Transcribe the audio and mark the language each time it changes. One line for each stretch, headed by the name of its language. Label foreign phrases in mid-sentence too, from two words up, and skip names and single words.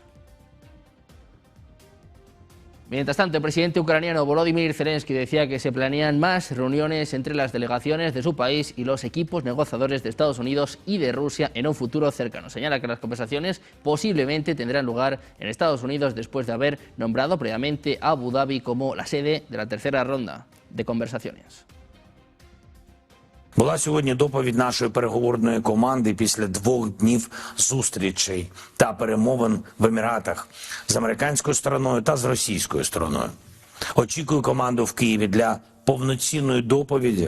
Spanish: Mientras tanto, el presidente ucraniano Volodymyr Zelensky decía que se planean más reuniones entre las delegaciones de su país y los equipos negociadores de Estados Unidos y de Rusia en un futuro cercano. Señala que las conversaciones posiblemente tendrán lugar en Estados Unidos después de haber nombrado previamente a Abu Dhabi como la sede de la tercera ronda de conversaciones.
Ukrainian: Була сьогодні доповідь нашої переговорної команди після 2 днів зустрічей та перемовин в Еміратах з американською стороною та з російською стороною. Очікую команду в Києві для повноцінної доповіді.